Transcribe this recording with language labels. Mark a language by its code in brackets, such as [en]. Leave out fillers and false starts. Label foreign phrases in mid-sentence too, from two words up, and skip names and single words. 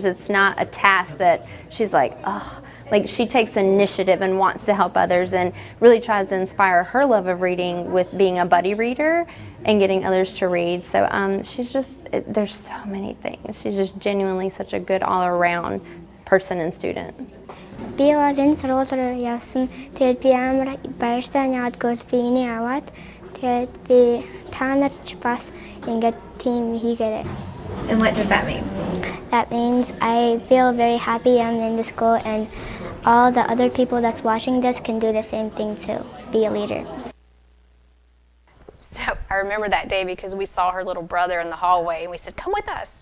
[en] It's not a task that she's like, oh. Like, she takes initiative and wants to help others and really tries to inspire her love of reading with being a buddy reader and getting others to read. So there's so many things. She's just genuinely such a good all-around person and student. [mn] Би бол энэ сургуулиар явсан. Тэгээд би амар баяртай яагаад би энийг аваад тэгээд би та нарт ч бас ингээд team хийгээрэй. [en] And what does that mean? That means I feel very happy I'm in the school, and all the other people that's watching this can do the same thing too. Be a leader. So our remember that day because we saw her little brother in the hallway and we said, come with us.